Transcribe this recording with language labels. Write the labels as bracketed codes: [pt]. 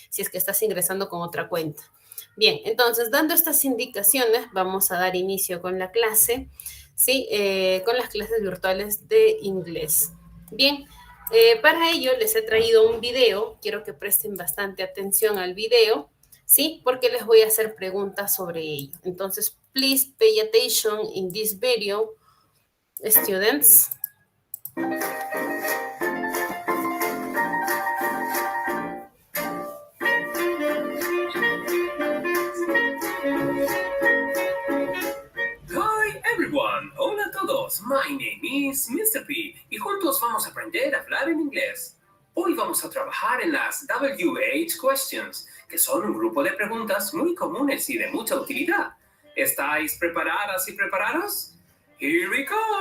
[es] Si es que estás ingresando con otra cuenta. Bien, entonces, dando estas indicaciones, vamos a dar inicio con la clase, ¿sí? Con las clases virtuales de inglés. Bien, para ello les he traído un video. Quiero que presten bastante atención al video, ¿sí? Porque les voy a hacer preguntas sobre ello. Entonces, [en] please pay attention in this video, students. Hi everyone, [es] hola a todos, [en] my name is Mr. [es] P y juntos vamos a aprender a hablar en inglés. Hoy vamos a trabajar en las WH questions, que son un grupo de preguntas muy comunes y de mucha utilidad. ¿Estáis preparadas y preparados? [en] Here we go!